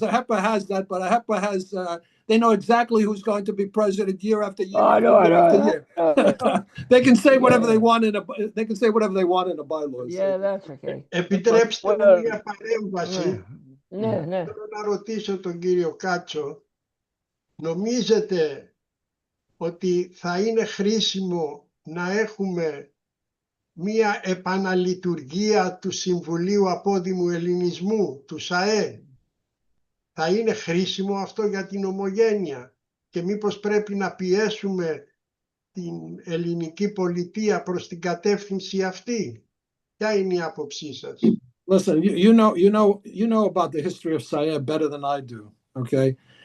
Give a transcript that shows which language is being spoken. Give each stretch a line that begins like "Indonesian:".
English: HEPA has that, but HEPA has. They know exactly who's going to be president year after year after year. They can say whatever they want in the bylaws. Yeah, that's okay.
Greek: Επιτρέψτε μου μια παρέμβαση. Θέλω να ρωτήσω τον κύριο Κάτσο. Νομίζετε ότι θα είναι χρήσιμο να έχουμε μία επαναλειτουργία του Συμβουλίου Απόδημου Ελληνισμού, του ΣΑΕ? Θα είναι χρήσιμο αυτό για την ομογένεια και μήπως πρέπει να πιέσουμε την ελληνική πολιτεία προς την κατεύθυνση αυτή? Ποια είναι η άποψή σας?
English: Listen, you know about the history of SAEB better than I do, okay?